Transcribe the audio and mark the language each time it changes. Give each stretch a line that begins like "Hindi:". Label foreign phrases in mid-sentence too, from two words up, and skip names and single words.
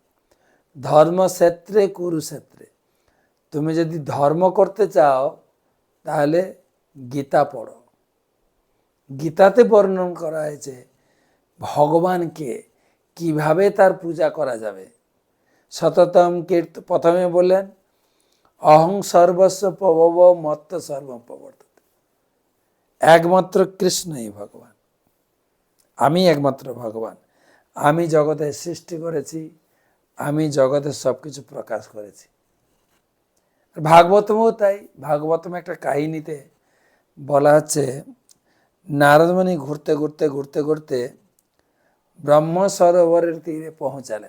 Sanskrit: ধর্মক্ষেত্রে কুরুক্ষেত্রে।
Bangla: তুমি যদি ধর্ম করতে চাও তাহলে গীতা পড়ো। গীতাতে বর্ণন করা হয়েছে ভগবানকে কিভাবে তার পূজা করা যাবে।
Sanskrit: সততম কীর্তন,
Bangla: প্রথমে বললেন
Sanskrit: অহং সর্বস্ব প্রভব মত্ত সর্বম প্রবর্ততে।
Bangla: একমাত্র কৃষ্ণই ভগবান, আমি একমাত্র ভগবান, আমি জগতের সৃষ্টি করেছি, আমি জগতের সব কিছু প্রকাশ করেছি। ভাগবতমও তাই। ভাগবতম একটা কাহিনীতে বলা হচ্ছে, নারদমণি ঘুরতে ঘুরতে ঘুরতে ঘুরতে ব্রহ্ম সরোবরের তীরে পৌঁছালেন।